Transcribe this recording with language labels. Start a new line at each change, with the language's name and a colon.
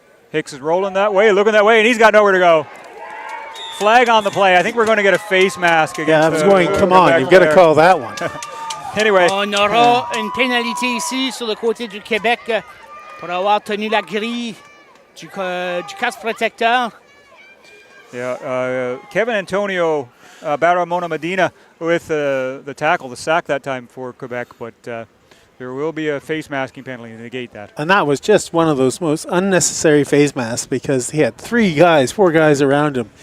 English: Hicks is rolling that way, looking that way, and he's got nowhere to go. Flag on the play. I think we're going to get a face mask against I was going, come on, you've got to call that one. Anyway.
French: On aura une pénalité ici sur le côté du Québec pour avoir tenu la grille du casque protecteur.
English: Yeah, Kevin Antonio Baramona Medina with the tackle, the sack that time for Quebec, but there will be a face masking penalty to negate that. And that was just one of those most unnecessary face masks because he had 4 guys around him.